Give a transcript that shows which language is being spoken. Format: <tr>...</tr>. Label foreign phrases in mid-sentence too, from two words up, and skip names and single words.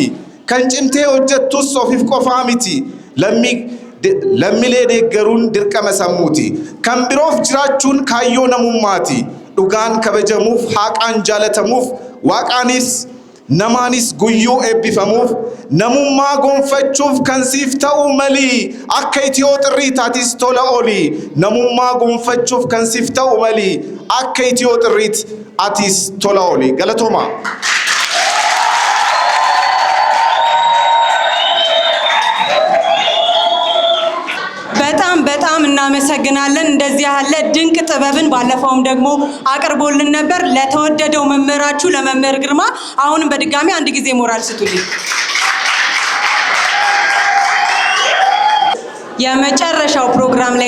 <om>kan cimtee hojjettus ofiif qofaa miti lammilee deeggaruun dirqama sammuuti kan biroof jiraachuun kaayyoo namummaati dhugaan kabajamuuf haqaan jaalatamuuf waaqaanis namaanis guyyuu eebbifamuuf namummaa gonfachuuf kan siif ta'u malii akka itiyoo xirrii taatis tola oolii namummaa gonfachuuf kan siif ta'u malii akka itiyoo xirriit atis tola oolii galatooma.</om> <am>በጣም እናመሰግናለን። እንደዚህ ያለ ድንቅ ጥበብን ባለፈውም ደግሞ አቅርቦልን ነበር። ለተወደደው መምህራችሁ ለመምህር ግርማ አሁንም በድጋሚ አንድ ጊዜ ሞራል ስጡልኝ። የመጨረሻው ፕሮግራም ላይ</am>